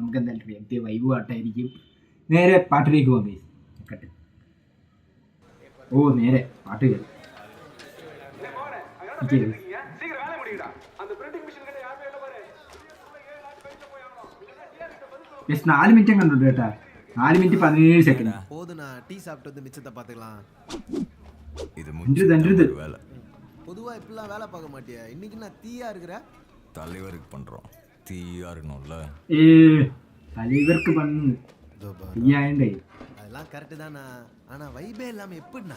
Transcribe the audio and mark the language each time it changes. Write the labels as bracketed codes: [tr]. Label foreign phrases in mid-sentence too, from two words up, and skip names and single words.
[ml] നമുക്ക് എന്തായാലും റിയാക്ട് ചെയ്യാം. വൈബ് പാട്ടായിരിക്കും. നേരെ പാട്ടിലേക്ക് പോകാം ഗൈസ്. കട്ടെ നേരെ പാട്ട് കേൾക്കാം. [en] Yes, 4 minutes [ml] കണ്ടു കേട്ടാ. [en] 4 minutes 17 second. [ta] போதுனா டீ சாப்பிட்டு வந்து மிச்சத்தை பாத்துக்கலாம். இது முடிஞ்சது வேலை. பொதுவா இப்பலாம் வேலை பார்க்க மாட்டியா? இன்னைக்கு நான் தீயா இருக்கற. தலைவருக்கு பண்றோம். தீயா இருக்கணும்ல. தலைவருக்கு பண்ணு. தீயாண்டே. அதெல்லாம் கரெக்ட் தானா. ஆனா வைபே இல்லாம எப்படினா?